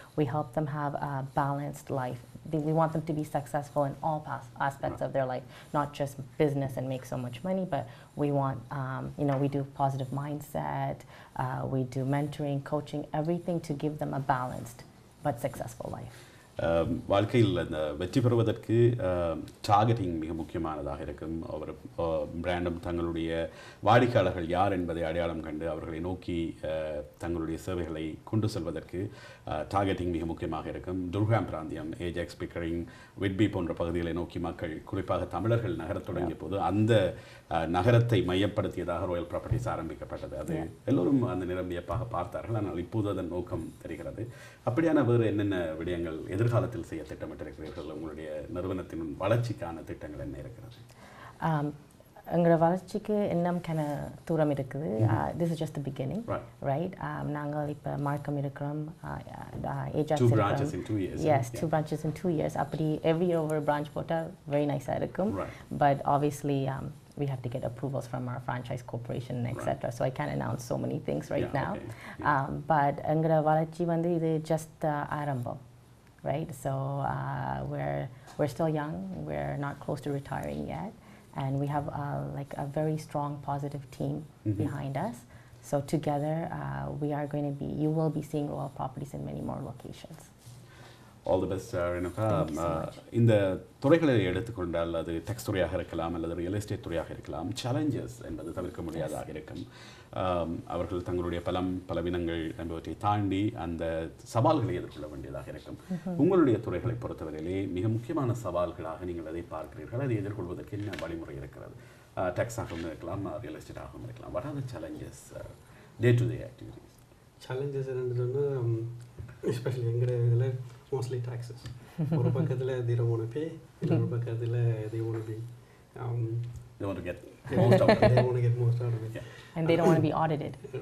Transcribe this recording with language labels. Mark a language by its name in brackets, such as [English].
[English] We help them have a balanced life. We want them to be successful in all aspects of their life, not just business and make so much money, but we want, you know, we do positive mindset, we do mentoring, coaching, everything to give them a balanced but successful life. [Tamil] வாழ்க்கையில் அந்த வெற்றி பெறுவதற்கு targeting மிக முக்கியமானதாக இருக்கும். ஒரு பிராண்டும் தங்களுடைய வாடிக்கையாளர்கள் யார் என்பதை அடையாளம் கண்டு அவர்களை நோக்கி தங்களுடைய சேவைகளை கொண்டு செல்வதற்கு டார்கெட்டிங் மிக முக்கியமாக இருக்கும். துர்காம் பிராந்தியம், ஏஜாக்ஸ், பிக்கரிங், விட்பி போன்ற பகுதிகளை நோக்கி மக்கள், குறிப்பாக தமிழர்கள் நகரத் தொடங்கிய போது அந்த நகரத்தை மையப்படுத்தியதாக ராயல் ப்ராப்பர்ட்டிஸ் ஆரம்பிக்கப்பட்டது. அது எல்லோரும் அந்த நிறம் வியப்பாக பார்த்தார்கள். ஆனால் இப்போது அதன் நோக்கம் தெரிகிறது. அப்படியான வேறு என்னென்ன விடயங்கள் எதிர்காலத்தில் செய்ய திட்டமிட்டிருக்கிறீர்கள்? உங்களுடைய நிறுவனத்தின் வளர்ச்சிக்கான திட்டங்கள் என்ன இருக்கிறது? எங்களோட வளர்ச்சிக்கு இன்னும் தூரம் இருக்குது. [English] This is just the beginning, right? [Tamil] நாங்கள் இப்போ மார்க்கம் இருக்கிறோம், ஏஜாக்ஸ் இருக்கிறோம். [English] 2 branches in 2 years. Yes, 2 branches in 2 years. [Tamil] அப்படி [English] every year over branch [Tamil] போட்டால் [English] very nice-ஆ [Tamil] இருக்கும். [English] But obviously we have to get approvals from our franchise corporation, etc. So I can't announce so many things right now. [Tamil] But எங்களோட வளர்ச்சி வந்து இது just ஆரம்பம், right? [English] So we're still young. We're not close to retiring yet. And we have like a very strong positive team behind us. So together you will be seeing Royal Properties in many more locations. All the best, Renuka. [Tamil] இந்த துறைகளை எடுத்துக்கொண்டால் அது டெக்ஸ் துறையாக இருக்கலாம் அல்லது real estate துறையாக இருக்கலாம். Challenges என்பது தவிர்க்க முடியாதாக இருக்கும். அவர்கள் தங்களுடைய பலவீனங்கள் என்பவற்றை தாண்டி அந்த சவால்களை எதிர்கொள்ள வேண்டியதாக இருக்கும். உங்களுடைய துறைகளை பொறுத்தவரையிலே மிக முக்கியமான சவால்களாக நீங்கள் அதை பார்க்கிறீர்கள். அதை எதிர்கொள்வதற்கு என்ன வழிமுறை இருக்கிறது? டெக்ஸாகவும் இருக்கலாம், ரியல் எஸ்டேட்டாகவும் இருக்கலாம். [English] What are the challenges day-to-day activities? [Tamil] Challenges என்னன்னு சொன்னால், எஸ்பெஷலி எங்கள் இதில் [English] mostly taxes. [Tamil] ஒரு பக்கத்தில் [English] they don't want to pay, [Tamil] இன்னொரு பக்கத்தில் [English] they want to be they want to get most out of it. They want to get most out of it. And they don't want to be audited.